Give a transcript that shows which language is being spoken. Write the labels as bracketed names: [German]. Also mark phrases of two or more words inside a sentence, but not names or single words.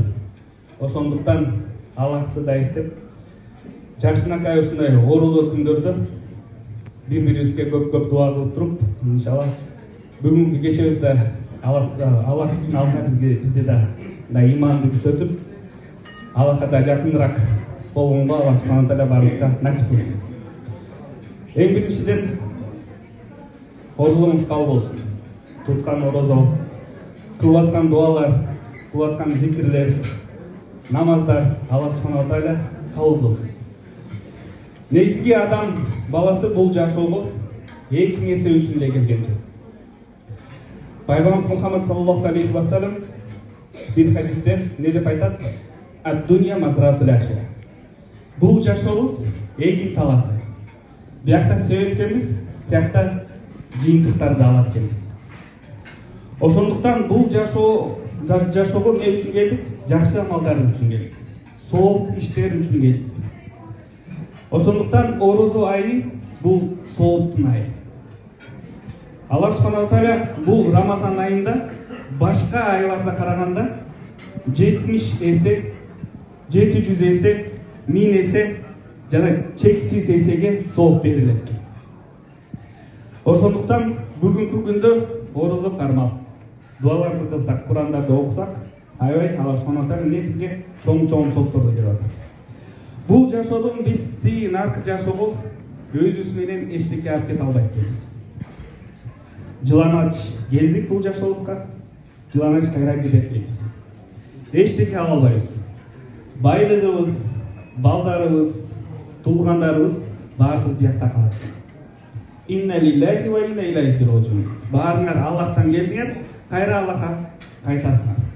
[Kyrgyz] Ошондуктан Аллахты да эстеп, жакшынакай ушундай оорулуу күндөрдө бири-бирибизге көп дуа кылып туруп, иншалла бүгүнкү кечебизде Аллахтын алдына бизди да иманды күчөтүп, Аллахка да жакыныраак болгонго Аллах субхана тааля баарыбызга насип кылсын. Эң биринчиден оорулуңуз кабыл болсун. Туткан орозо, кылып аткан дуалар, кылып аткан зикирлер, намаздар Аллах субхана тааля кабыл кылсын. Негизги адам баласы бул жашоого эки нерсе үчүн эле келген. Пайгамбарыбыз Мухаммад [Arabic] صلى الله عليه وسلم [Kyrgyz] бир хадисте не деп айтат? [Arabic] الدنيا مزرعة الآخرة. [Kyrgyz] Бул жашообуз эгин таласы. Биякта себепкенбиз, биякта жыйынтыктарды алат экенбиз. Ошондуктан бул жашоого эмне үчүн келдик? Жакшы амалдар үчүн келдик. Сооп иштер үчүн келдик. Ошондуктан орозо айы бул сооптун айы. Аллах субхана тааля бул Рамазан айында башка айларга караганда 70 эсе, 700 эсе, 1000 эсе жана чексиз эсеге сооп берилет. Ошондуктан бүгүнкү күндө орозо кармап, дуаларды кылсак, Курандарды окусак, аябай Аллах субхана тааля бизге чоң соопторду берип атат. Бул жашоодон биз наркы жашоого өзүбүз менен эчтеке алып кете албайт экенбиз. Жыланач келдик бул жашообузга, жыланач кайра кетет экенбиз. Эчтеке ала албайбыз. Байлыгыбыз, балдарыбыз, туулгандарыбыз баардыгы биякта калат. [Arabic] إنا لله وإنا إليه راجعون. [Kyrgyz] Баарыңар Аллахтан келдиңер, кайра Аллахка кайтасыңар.